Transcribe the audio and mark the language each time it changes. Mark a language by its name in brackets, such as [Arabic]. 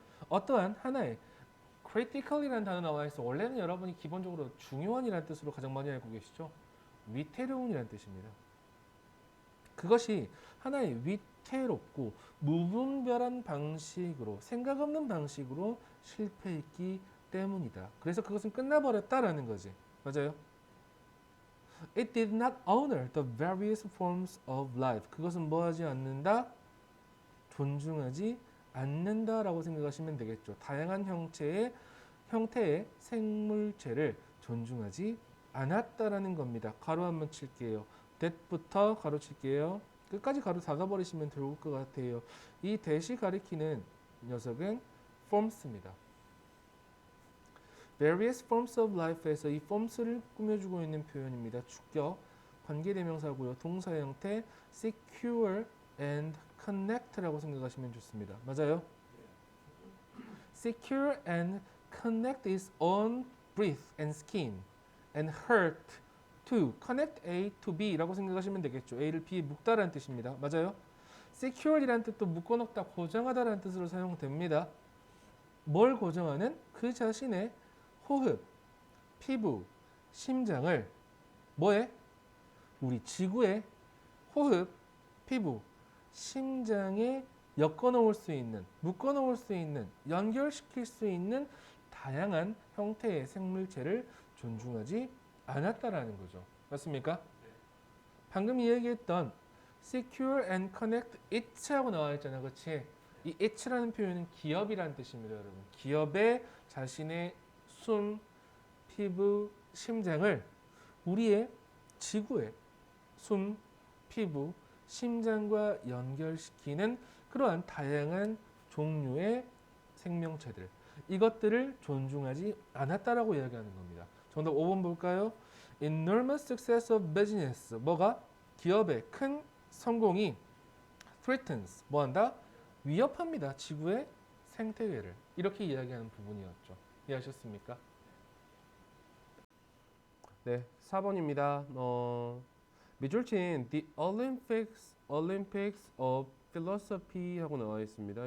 [Korean] 어떠한 하나의 critical이라는 단어 나와 있어. 원래는 여러분이 기본적으로 중요한이라는 뜻으로 가장 많이 알고 계시죠. 위태로운이라는 뜻입니다. 그것이 하나의 위태롭고 무분별한 방식으로 생각 없는 방식으로 실패했기 때문이다. 그래서 그것은 끝나버렸다라는 거지. 맞아요. [English] It did not honor the various forms of life. [Korean] 그것은 뭐하지 않는다? 존중하지 않는다라고 생각하시면 되겠죠. 다양한 형태의 생물체를 존중하지 않았다라는 겁니다. 가로 한번 칠게요. that부터 가로 칠게요. 끝까지 가로 닫아버리시면 좋을 것 같아요. 이 that이 가리키는 녀석은 forms입니다. [English] various forms of life [Korean] 에서 이 forms를 꾸며주고 있는 표현입니다. 주격, 관계대명사고요. 동사 형태 secure and connect라고 생각하시면 좋습니다. 맞아요? [English] secure and connect is on breath and skin and hurt to connect A to B [Korean] 라고 생각하시면 되겠죠. A를 B에 묶다라는 뜻입니다. 맞아요? secure이라는 뜻도 묶어놓다, 고정하다라는 뜻으로 사용됩니다. 뭘 고정하는? 그 자신의 호흡, 피부, 심장을 뭐에? 우리 지구의 호흡, 피부, 심장에 엮어놓을 수 있는, 묶어놓을 수 있는, 연결시킬 수 있는 다양한 형태의 생물체를 존중하지 않았다라는 거죠. 맞습니까? 방금 이야기했던 [English] secure and connect it [Korean] 하고 나와 있잖아. 그렇지? 이 it라는 표현은 기업이라는 뜻입니다, 여러분. 기업의 자신의 숨, 피부, 심장을 우리의 지구의 숨, 피부, 심장과 연결시키는 그러한 다양한 종류의 생명체들, 이것들을 존중하지 않았다라고 이야기하는 겁니다. 정답 5번 볼까요? [English] Enormous success of business. [Korean] 뭐가? 기업의 큰 성공이 threatens. 뭐한다? 위협합니다. 지구의 생태계를. 이렇게 이야기하는 부분이었죠. 이해하셨습니까? 네, 4번입니다. 밑줄 친 The Olympics of Philosophy 하고 나와 있습니다.